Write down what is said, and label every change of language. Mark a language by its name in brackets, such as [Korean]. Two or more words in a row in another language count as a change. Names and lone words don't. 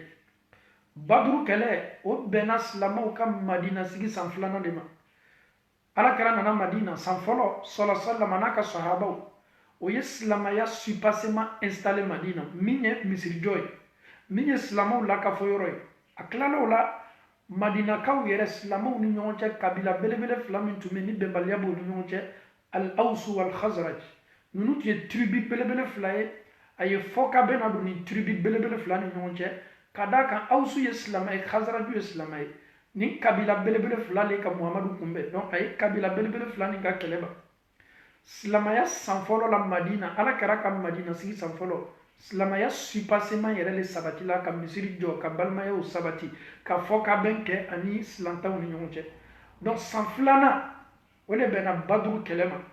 [Bambara] baduru kɛlɛ o bɛnna silamɛw ka madina sigi san 2nan de ma alakira nana madina san fɔlɔ sɔlɔsɔlama n'a ka sahabaw o ye silamaya [French] supasement installé [Bambara] madina min ye misirijɔ ye min ye silamɛw lakafo yɔrɔ ye a tilala o la madinakaw yɛrɛ silamɛw ni ɲɔgɔn cɛ kabila belebele fila min tun bɛ ni bɛnbaliya b'o ni ɲɔgɔn cɛ al-awsu wal khazraj ninnu tun ye tribu belebele fila ye a ye fɔka bɛ na don ni tribu belebele fila ni ɲɔgɔn cɛ ka d'a kan awsu ye silamɛ ye khazraju ye silamɛ ye ni kabila belebele fila le ka muhamadu kunbɛn donc a ye kabila belebele fila ni ka kɛlɛ ban silamaya san fɔlɔ la madina ala kɛra ka madina sigi san fɔlɔ silamaya supasement yɛrɛ le sabati la ka misiri jɔ ka balimayaw sabati ka fɔkabɛn kɛ ani silantanw ni ɲɔgɔn cɛ donc san 2nan o de bɛnna baduru kɛlɛ ma